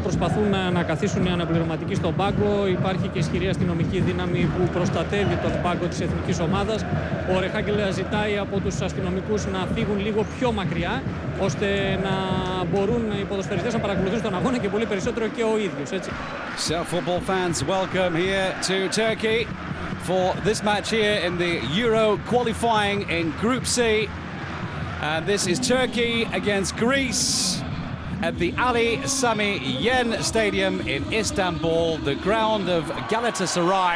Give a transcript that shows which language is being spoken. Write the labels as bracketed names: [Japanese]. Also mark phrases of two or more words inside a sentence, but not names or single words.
[Greek] Προσπαθούν να καθίσουν οι αναπληρωματικοί στον πάγκο. Υπάρχει και ισχυρή αστυνομική δύναμη που προστατεύει τον πάγκο της εθνικής ομάδας. Ο Ρεχάγκελ ζητάει από τους αστυνομικούς να φύγουν λίγο πιο μακριά, ώστε να μπορούν οι ποδοσφαιριστές να παρακολουθούν τον αγώνα και πολύ περισσότερο και ο ίδιος. Έτσι. [English] So football fans, welcome here to Turkey for this match here in the Euro qualifying in Group C. And this is Turkey against Greece at the Ali Sami Yen Stadium in Istanbul, the ground of Galatasaray.